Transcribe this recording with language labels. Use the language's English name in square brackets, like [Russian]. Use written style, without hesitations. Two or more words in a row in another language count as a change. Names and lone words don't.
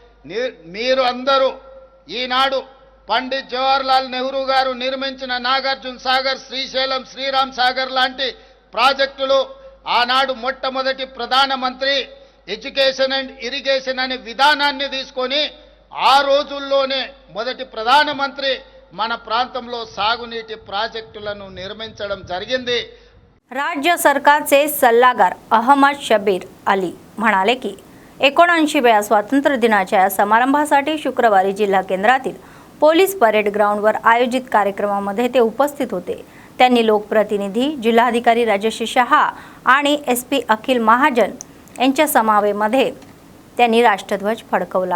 [Telugu] మీరు అందరూ ఈనాడు పండిత్ జవహర్లాల్ నెహ్రూ గారు నిర్మించిన నాగార్జున సాగర్, శ్రీశైలం, శ్రీరామ్ సాగర్ లాంటి ప్రాజెక్టులు ఆనాడు మొట్టమొదటి ప్రధానమంత్రి [English] education and irrigation [Telugu] అనే విధానాన్ని తీసుకొని ఆ రోజుల్లోనే మొదటి ప్రధానమంత్రి మన ప్రాంతంలో సాగునీటి ప్రాజెక్టులను నిర్మించడం జరిగింది. [Marathi] राज्य सरकारचे सल्लागार अहमद शबीर अली म्हणाले की 79व्या स्वातंत्र्य दिनाच्या या समारंभासाठी शुक्रवारी जिल्हा केंद्रातील पोलीस परेड ग्राउंडवर आयोजित कार्यक्रमामध्ये ते उपस्थित होते. त्यांनी लोकप्रतिनिधी, जिल्हाधिकारी राजेश शहा आणि SP अखिल महाजन यांच्या समावेमध्ये त्यांनी राष्ट्रध्वज फडकवला.